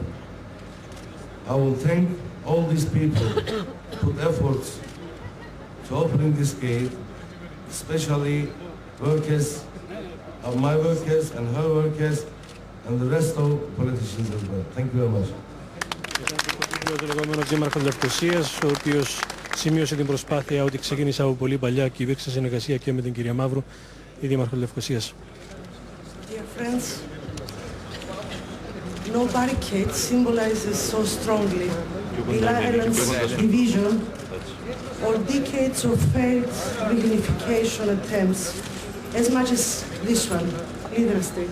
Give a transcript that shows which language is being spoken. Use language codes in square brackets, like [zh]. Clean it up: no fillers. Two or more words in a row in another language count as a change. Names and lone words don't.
[en] I will thank all these people who put efforts to opening this gate, especially workers, of my workers and her workers, and the rest of politicians as well. Thank you very much. [el] Ο λεγόμενος δήμαρχος Λευκωσίας, ο οποίος σημείωσε την προσπάθεια ότι ξεκίνησε από πολύ παλιά και υπήρξε συνεργασία και με την κυρία Μαύρου, η δήμαρχος Λευκωσίας. [en] Dear friends, no barricade symbolizes so strongly the island's division or decades of failed reunification attempts as much as this one, Ledra Street.